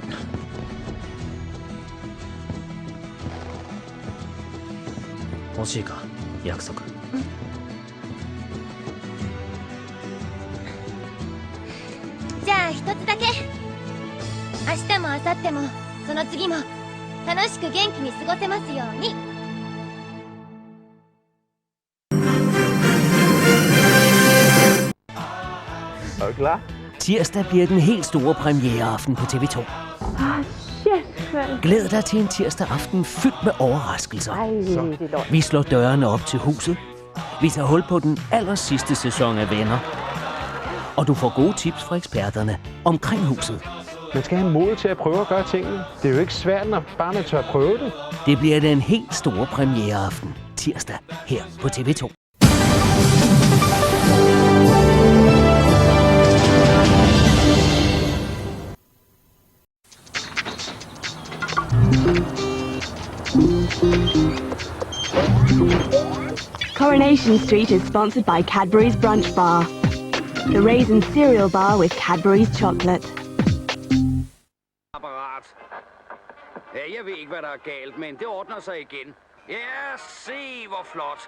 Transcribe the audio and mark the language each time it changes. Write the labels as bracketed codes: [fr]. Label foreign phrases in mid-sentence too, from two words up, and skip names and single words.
[ja] 欲しいか、約束。じゃあ一つだけ。明日も明後日もその次も楽しく元気に過ごせますように。 [da] Er du klar? Tirsdag bliver den helt store premiereaften på TV2. Glæd dig til en tirsdag aften fyldt med overraskelser. Vi slår dørene op til huset. Vi tager hul på den aller sidste sæson af Venner. Og du får gode tips fra eksperterne omkring huset. Man skal have mod til at prøve at gøre tingene. Det er jo ikke svært, når bare man tør prøve det. Det bliver den helt store premiereaften tirsdag her på TV2. [en] Coronation Street is sponsored by Cadbury's Brunch Bar, the raisin cereal bar with Cadbury's chocolate. [da] Apparat. Ja, jeg ved ikke, hvad der er galt, men det ordner sig igen. Ja, se hvor flot.